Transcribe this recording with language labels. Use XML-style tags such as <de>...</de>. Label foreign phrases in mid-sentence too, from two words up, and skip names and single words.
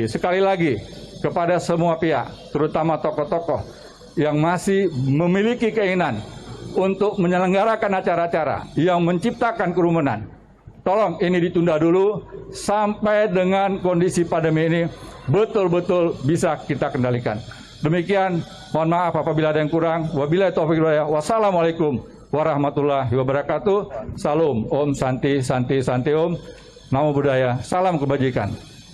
<id>Sekali lagi, kepada semua pihak, terutama tokoh-tokoh yang masih memiliki keinginan untuk menyelenggarakan acara-acara yang menciptakan kerumunan, tolong ini ditunda dulu sampai dengan kondisi pandemi ini betul-betul bisa kita kendalikan. Demikian, mohon maaf apabila ada yang kurang.</id> <ar>وبالله التوفيق والهداية. والسلام عليكم ورحمة الله وبركاته.</ar> <sa>Salam, ॐ शान्ति शान्ति शान्ति ॐ.</sa> <pi>Namo Buddhaya,</pi> <id>salam kebajikan.</id>